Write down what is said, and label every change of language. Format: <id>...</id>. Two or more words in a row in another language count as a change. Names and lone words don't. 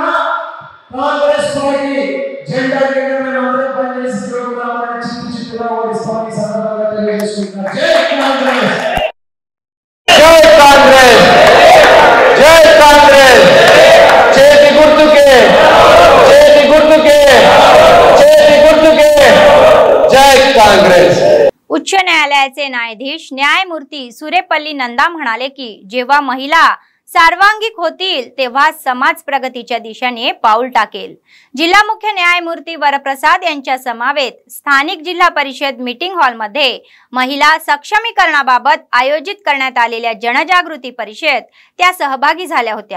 <te>కాంగ్రెస్ పార్టీ జెండా కింద మేము అందరం పనిచేసి జోగురామన్న చిత్తుగా ఓడిస్తామని సందర్భంగా తెలియజేసుకుంటున్నాం. జై కాంగ్రెస్, జై కాంగ్రెస్, జై కాంగ్రెస్. చేతి గుర్తుకే, చేతి గుర్తుకే, చేతి गुर्तुके. జై కాంగ్రెస్.</te> <mr>उच्च न्यायालयाचे न्यायाधीश न्यायमूर्ती सुरेपल्ली नंदा म्हणाले की जेव्हा महिला सर्वांगीण होतील तेव्हा समाज प्रगतीच्या दिशेने पाऊल टाकेल. जिल्हा मुख्य न्यायमूर्ती वरप्रसाद यांच्या समवेत स्थानिक जिल्हा परिषद मीटिंग हॉल मध्ये महिला सक्षमीकरणाबाबत आयोजित करण्यात आलेल्या जनजागृती परिषदेत त्या सहभागी झाल्या होत्या.</mr>